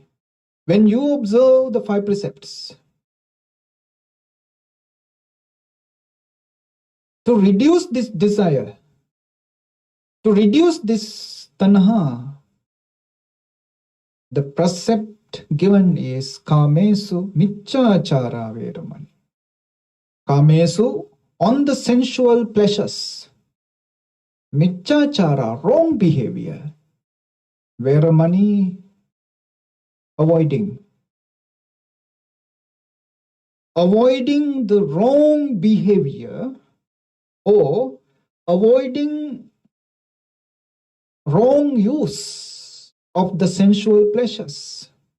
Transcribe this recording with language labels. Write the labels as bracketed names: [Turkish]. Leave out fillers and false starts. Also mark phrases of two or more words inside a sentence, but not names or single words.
[English] When you observe the 5 precepts, to reduce this desire, to reduce this tanha, the precept given is [Pali] kamesu miccachara veramani. [English] Kamesu, on the sensual pleasures. Miccachara, wrong behavior. Veramani, avoiding. Avoiding the wrong behavior or avoiding wrong use of the sensual pleasures.